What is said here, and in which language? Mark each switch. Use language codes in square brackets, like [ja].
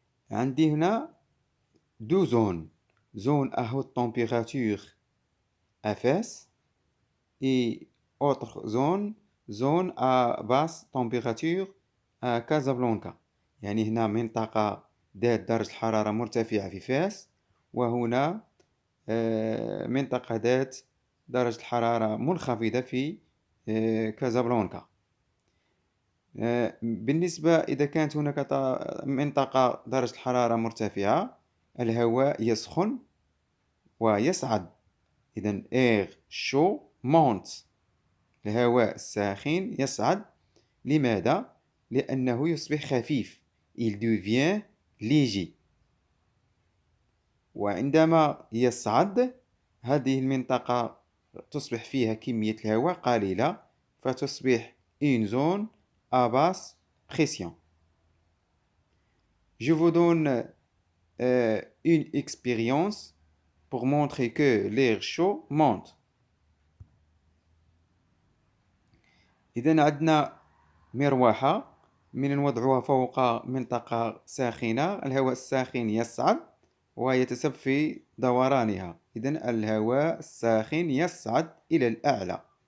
[ar] عندي هنا [fr] deux zones. Zone à haute température Fs et autre zone à basse température Casablanca. [ar] يعني هنا منطقة ذات درجة حرارة مرتفعة في فاس وهنا منطقة ذات درجة حرارة منخفضة في كازابلانكا. بالنسبة إذا كانت هناك منطقة درجة الحرارة مرتفعة الهواء يسخن ويصعد. إذن [fr] air chaud monte. [ar] الهواء الساخن يصعد. لماذا؟ لأنه يصبح خفيف. [fr] Il devient léger. [ar] وعندما يصعد هذه المنطقة تصبح فيها كمية الهواء قليلة، فتصبح [fr] une zone à basse pression. Je vous donne une expérience pour montrer que l'air chaud monte. [ar] إذا عندنا مروحة من نوضعها فوق منطقة ساخنة، الهواء الساخن يصعد ويتسبب في دورانها. إذا الهواء الساخن يصعد إلى الأعلى.